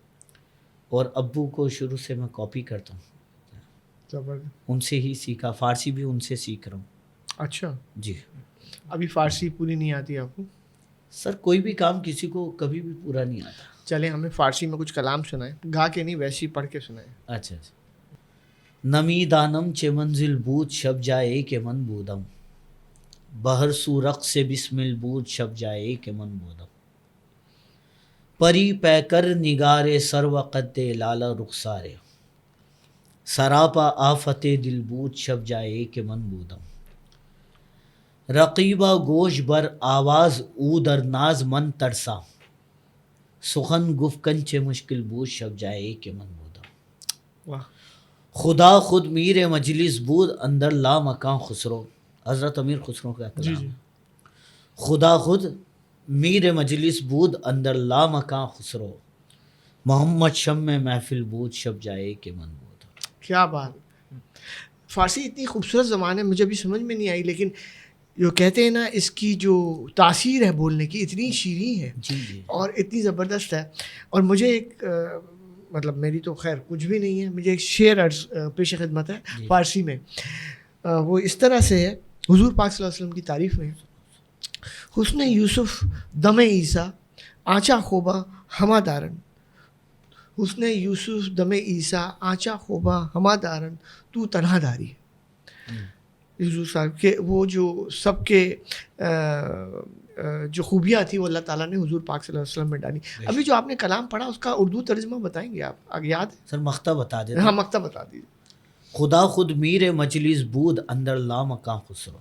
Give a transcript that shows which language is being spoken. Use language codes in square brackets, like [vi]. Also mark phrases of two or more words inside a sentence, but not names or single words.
[ur] اور ابو کو شروع سے میں کاپی کرتا ہوں، ان سے ہی سیکھا. فارسی بھی ان سے سیکھ رہا ہوں. اچھا، جی. ابھی فارسی پوری نہیں آتی آپ کو؟ سر کوئی بھی کام کسی کو کبھی بھی پورا نہیں آتا. چلیں ہمیں فارسی میں کچھ کلام سنائیں، گا کے نہیں ویسے ہی پڑھ کے سنائیں. اچھا اچھا. [fa] نمی دانم چه منزل بود شب جائے که من بودم، بہر سو رق سے بسمل بود شب جائے که من بودم، پری پیکر نگار سر و قد لالا رخسارے، سراپا آفت دل بود شب جائے که من بودم، رقیبہ گوش بر آواز او در ناز من ترسا، سخن گفتن چه مشکل بود شب جائے که من بودم، [ur] واہ. [fa] خدا خود میر مجلس بود اندر لا مکان خسرو. [ur] حضرت امیر خسرو کا کلام ہے. [fa] خدا خود میر مجلس بود اندر لا مکان خسرو، محمد شم محفل بود شب جائے کہ من بود. [ur] کیا بات. فارسی اتنی خوبصورت زبان ہے، مجھے ابھی سمجھ میں نہیں آئی، لیکن جو کہتے ہیں نا اس کی جو تاثیر ہے بولنے کی اتنی شیریں ہے جی جی. اور اتنی زبردست ہے. اور مجھے ایک مطلب میری تو خیر کچھ بھی نہیں ہے، مجھے ایک شعر عرض پیش خدمت ہے فارسی میں. وہ اس طرح سے ہے، حضور پاک صلی اللہ علیہ وسلم کی تعریف میں: [fa] حسن یوسف دم عیسیٰ آنچا خوبا ہما دارن، حسن یوسف دم عیسیٰ آنچا خوبا ہما دارن تو تنہا داری. [ur] حضور صاحب کے وہ جو سب کے جو خوبیاں تھیں وہ اللہ تعالیٰ نے حضور پاک [ar] صلی اللہ علیہ وسلم [ur] میں ڈالی. ابھی جو آپ نے کلام پڑھا اس کا اردو ترجمہ بتائیں گے آپ؟ آگے یاد ہے؟ سر مقطع بتا دیتے. ہاں مقطع بتا دیجیے. [fa] خدا خود میر مجلس بود اندر لا مکان خسرو.